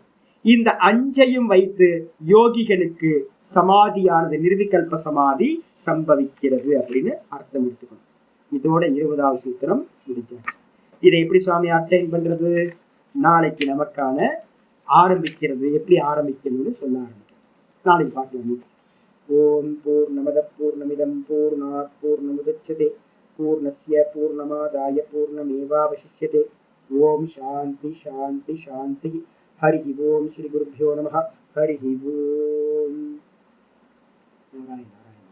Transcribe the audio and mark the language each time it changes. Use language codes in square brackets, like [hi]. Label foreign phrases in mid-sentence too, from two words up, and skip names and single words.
[ta] இந்த அஞ்சையும் வைத்து யோகிகளுக்கு சமாதியானது நிர்விகல்ப சமாதி சம்பவிக்கிறது அப்படின்னு அர்த்தம் எடுத்துக்கணும். இதோட 20வது சூத்திரம் முடிஞ்சாச்சு. இதை எப்படி சுவாமி அட்டைன் பண்றது? நாளைக்கு நமக்கான ஆரம்பிக்கிறது எப்படி ஆரம்பிக்கணும்னு சொல்ல ஆரம்பிக்கிறேன். நாளைக்கு பார்க்கலாம். [sa] ॐ पूर्णमदः पूर्णमिदं पूर्णात् पूर्णमुदच्यते पूर्णस्य पूर्णमादाय पूर्णमेवावशिष्यते. ॐ शान्तिः शान्तिः शान्तिः. हरि ओम श्री गुरुभ्यो नमः. हरि ओम. नारायण.